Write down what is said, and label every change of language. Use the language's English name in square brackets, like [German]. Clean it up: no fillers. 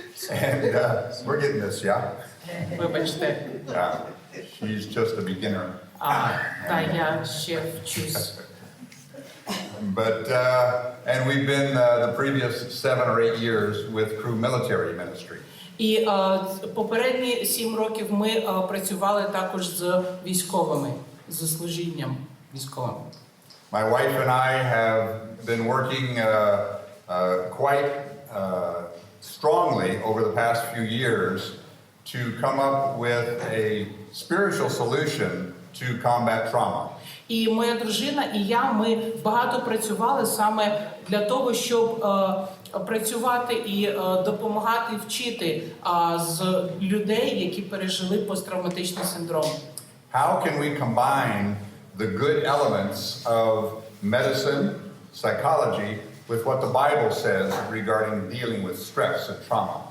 [English] And we're getting this, yeah? [Ukrainian] Вибачте. [English] Yeah. She's just a beginner. [Ukrainian] Та я ще вчусь. [English] But and we've been the previous 7 or 8 years with Crew Military Ministry. [Ukrainian] І попередні 7 років ми працювали також з військовими, з служінням військовим. [English] My wife and I have been working quite strongly over the past few years to come up with a spiritual solution to combat trauma. [Ukrainian] І моя дружина і я, ми багато працювали саме для того, щоб працювати і допомагати вчити з людей, які пережили посттравматичний синдром. [English] How can we combine the good elements of medicine, psychology, with what the Bible says regarding dealing with stress and trauma?